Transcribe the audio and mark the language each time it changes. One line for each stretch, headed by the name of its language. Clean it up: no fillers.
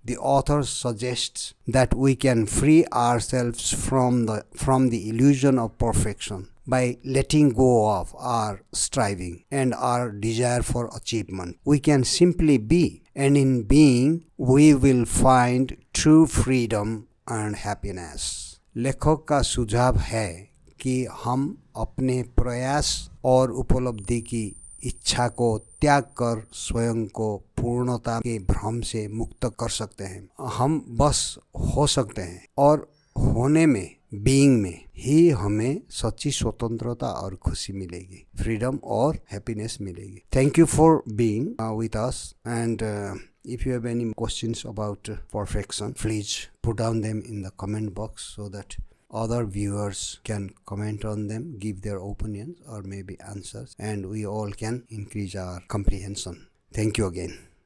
English: The author suggests that we can free ourselves from the illusion of perfection by letting go of our striving and our desire for achievement. We can simply be, and in being we will find true freedom and happiness.
Hindi: लेखक का सुझाव है कि हम अपने प्रयास और उपलब्धि की इच्छा को त्याग कर स्वयं को पूर्णता के भ्रम से मुक्त कर सकते हैं। हम बस हो सकते हैं और होने में, बीइंग में ही हमें सच्ची स्वतंत्रता और खुशी मिलेगी, फ्रीडम और हैप्पीनेस मिलेगी।
English: Thank you for being with us, and if you have any questions about perfection, please put down them in the comment box so that other viewers can comment on them, give their opinions or maybe answers, and we all can increase our comprehension. Thank you again.